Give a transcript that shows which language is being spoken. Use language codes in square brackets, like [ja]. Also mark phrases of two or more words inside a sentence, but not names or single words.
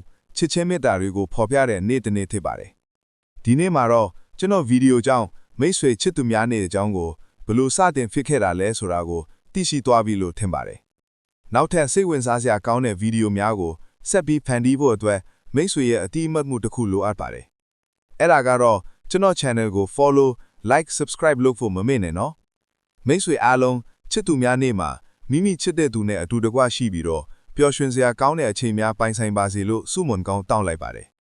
[my] ချစ်ချင်းမေတ္တာတွေကိုဖော်ပြတဲ့နေ့တစ်နေ့ဖြစ်ပါတယ်။ဒီနေ့မှာတော့ကျွန်တော်ဗီဒီယိုကြောင့်မိတ်ဆွေချစ်သူများနေတဲ့အ ကြောင်းကိုဘယ်လိုစတင်ဖြစ်ခဲ့တာလဲဆိုတာကိုသိရှိသွားပြီလို့ထင်ပါတယ်။နောက်ထပ်စိတ်ဝင်စားစရာကောင်းတဲ့ဗီဒီယိုများကိုဆက်ပြီးဖန်တီးဖို့အတွက်မိတ်ဆွေရဲ့အတိအမှတ်မှုတစ်ခုလိုအပ်ပါတယ်။အဲ့ဒါကတော့ကျွန်တော် channel ကို [en] follow like subscribe [my] လုပ်ဖို့မမေ့နဲ့နော်။မိတ်ဆွေအားလုံးချစ်သူများနေမှာမိမိချစ်တဲ့သူနဲ့အတူတကွရှိပြီးတော့ပျော်ရွှင်စရာကောင်းတဲ့အချိန်များပိုင်ဆိုင်ပါစေလို့ဆုမွန်ကောင်းတောင်းလိုက်ပါတယ်